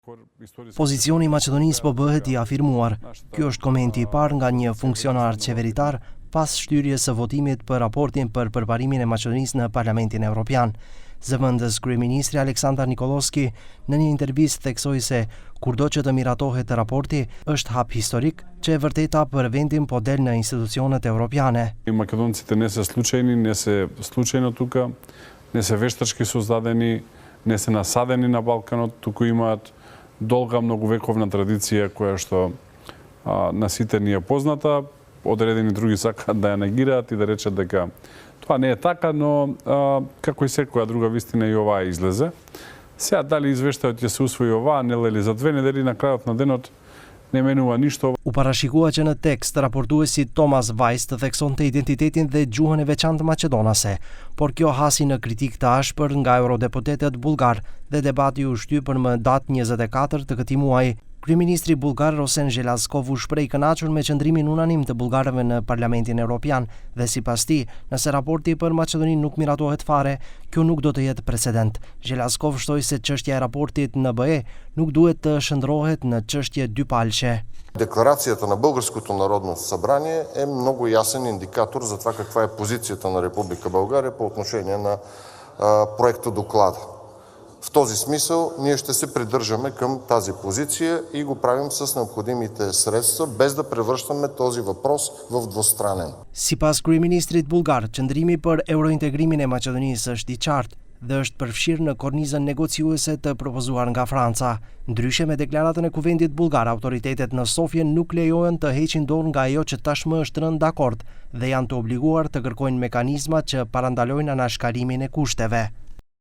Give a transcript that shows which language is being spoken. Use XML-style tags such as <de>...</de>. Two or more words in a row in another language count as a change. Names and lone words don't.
<sq>Pozicioni i Maqedonisë po bëhet i afirmuar. Ky është komenti i parë nga një funksionar qeveritar pas shtyrjes së votimit për raportin për përparimin e Maqedonisë në Parlamentin Evropian. Zëvendës kryeministri Aleksandar Nikolovski në një intervistë theksoi se kurdo që të miratohet raporti është hap historik që e vërteta për vendin po del në institucionet evropiane.</sq> <mk>Македонците не се случајни, не се случајно тука, не се вештачки создадени, не се насадени на Балканот, туку имаат долга многовековна традиција која што на сите ни е позната. Одредени други сакаат да ја негираат и да речат дека тоа не е така, но како и секоја друга вистина и оваа излезе. Сега дали извештајот ќе се усвои оваа, нели за 2 недели на крајот на денот не менува ништо.</mk> <sq>U parashikua që në tekst raportuesi Thomas Weiss të theksonte identitetin dhe gjuhën e veçantë maqedonase, por kjo hasi në kritik të ashpër nga eurodeputetët bullgar dhe debati u shtypën më datë 24 të këtij muaji. Kryeministri bullgar Rosen Zhelazkov u shpreh kënaqur me qëndrimin unanim të bullgarëve në Parlamentin Evropian dhe sipas tij, nëse raporti për Maqedoninë nuk miratohet fare, kjo nuk do të jetë precedent. Zhelazkov shtoi se çështja e raportit në BE nuk duhet të shndrohet në çështje dypalqe.</sq> <bg>Декларацијата на Българското народно събрание е много ясен индикатор за това каква е позицията на Република България по отношение на проекта доклада. В този смисъл ние ще се придържаме към тази позиция и го правим с необходимите средства, без да превръщаме този въпрос в двустранен.</bg> <sq>Sipas kryeministrit bullgar, qëndrimi për eurointegrimin e Maqedonisë është i qartë dhe është përfshirë në kornizën negociuese të propozuar nga Franca. Ndryshe me deklaratën e kuvendit bullgar, autoritetet në Sofje nuk lejohen të heqin dorë nga ajo që tashmë është rënë dakord dhe janë të obliguar të kërkojnë mekanizma që parandalojnë anashkalimin e kushteve.</sq>